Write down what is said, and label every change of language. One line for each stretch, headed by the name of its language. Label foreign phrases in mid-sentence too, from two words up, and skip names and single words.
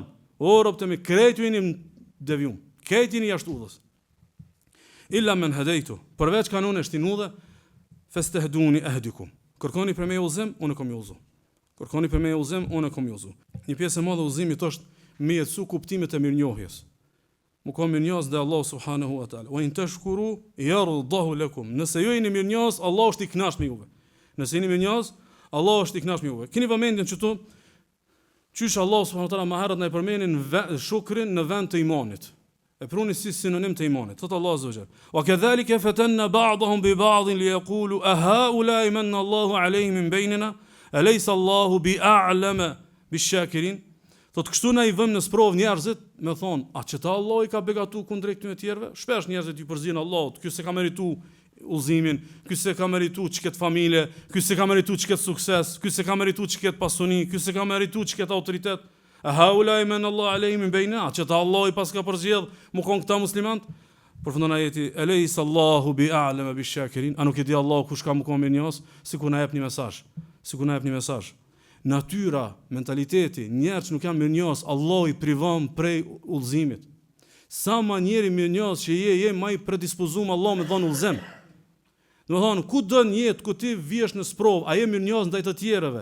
Albanian: O robët e mi, krejt jeni devjum, krejt jeni jashtë udhës.
Arabic: إلا من هديت,
Albanian: përveç kanun e shtin udhë,
Arabic: فاستهدوني أهدكم.
Albanian: Kërkoni për me udhëzim, unë kom udhëzu. Kërkoni për me udhëzim, unë kom udhëzu. Një pjesë e madhe udhëzimit është me jetësu kuptimet e mirënjohjes. Mu ka mirënjohës dhe Allah
Arabic: سبحانه وتعالى. وإن تشكروا يرضه لكم.
Albanian: Nëse ju jeni mirënjohës, Allah është i kënaqur me juve. Nëse jeni mirënjohës, Allah është i kënaqur me juve. Keni vëmendjen këtu çysh Allah
Arabic: سبحانه وتعالى
Albanian: më herët na i përmendin shukrin në vend të imanit. E pruni si sinonim të imanit.
Arabic: Thot الله عز وجل وكذلك فتنا بعضهم ببعض ليقولوا أهؤلاء من الله عليهم من بيننا أليس الله بأعلم بالشاكرين.
Albanian: Thot kështu na I vëmë në sprov njerëzit me thonë, a që ta Allah I ka begatu kundrejt këtyre tjerëve? Shpesh njerëzit I përzihen Allahut, ky se ka merituar udhëzimin, ky se ka merituar çket familje, ky se ka merituar çket sukses, ky se ka merituar çket pasuni, ky se ka merituar çket autoritet.
Arabic: أهؤلاء من الله عليهم من بيننا,
Albanian: që ta Allah I pas ka përzgjedh mu kon këta muslimanët? Përfundon ajeti,
Arabic: أليس الله بأعلم بالشاكرين,
Albanian: a nuk e di Allahu kush ka më kon mirënjohës, sikur na jep një mesazh. Natyra, mentaliteti, njerëz nuk janë mirënjohës, Allah I privon prej udhëzimit. Sa ma njeri mirënjohës që je ma I predispozuar Allah me dhënë udhëzim. Do të thonë, ku do në jetë ku ti vihesh në sprov, a je mirënjohës ndaj të tjerëve?